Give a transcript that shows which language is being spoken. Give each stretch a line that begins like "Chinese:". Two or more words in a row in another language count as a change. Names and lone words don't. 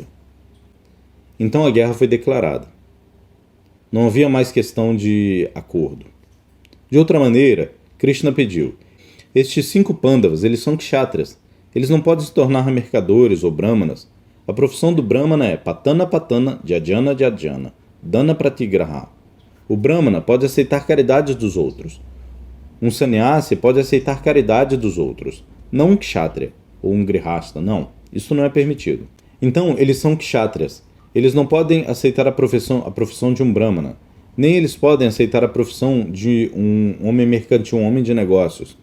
Portuguese: Então a guerra foi declarada. Não havia mais questão de acordo. De outra maneira, Krishna pediu: estes 5 Pandavas, eles são kshatriyas. Eles não podem se tornar mercadores ou brahmanas. A profissão do brahmana é
Sanskrit: पतन पतन, जजन जजन, दान प्रतिग्रह.
Portuguese: O brahmana pode aceitar caridades dos outros. Um sannyasi pode aceitar caridade dos outros. Não um kshatriya ou um grihasta, não. Isso não é permitido. Então, eles são kshatriyas. Eles não podem aceitar a profissão de um brahmana. Nem eles podem aceitar a profissão de um homem mercantil, um homem de negócios.